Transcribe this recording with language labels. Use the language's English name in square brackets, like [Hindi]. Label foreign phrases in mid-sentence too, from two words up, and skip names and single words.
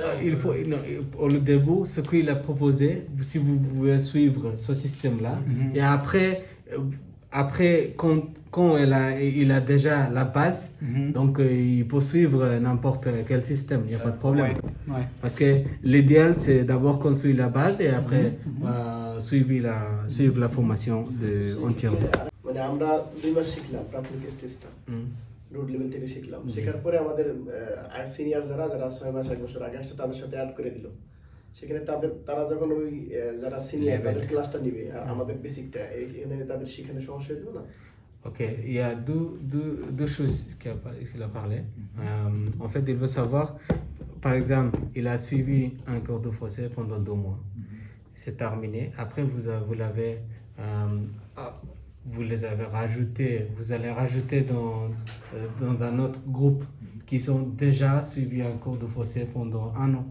[French] Il faut, non, au début, ce qu'il a proposé, si vous pouvez suivre ce système-là, et après quand il a déjà la base, donc il peut suivre n'importe quel système, il n'y a pas de problème. Ouais. Parce que l'idéal, c'est d'abord construire la base et après suivre la formation entièrement. [Bangla] মানে আমরা 2 মাস শিখলাম প্রাথমিক স্টেজটা [English] root level [Bangla] থেকে শিখলাম শেখার পরে আমাদের সিনিয়র যারা 6 মাস 1 বছর আগে আসছে তাদের সাথে অ্যাড করে দিল সেখানে তারা যখন ওই যারা সিনিয়র তাদের ক্লাসটা নিবে আর আমাদের বেসিকটা এখানে তাদের শিখানো সমস্যা হয়ে যাবে না [French] Ok, il y a deux choses qu'il a parlé. En fait, il veut savoir, par exemple, il a suivi un cours de français pendant 2 mois. C'est terminé. Après, vous les avez rajoutés, vous allez rajouter dans un autre groupe qui sont déjà suivis un cours de français pendant 1 an.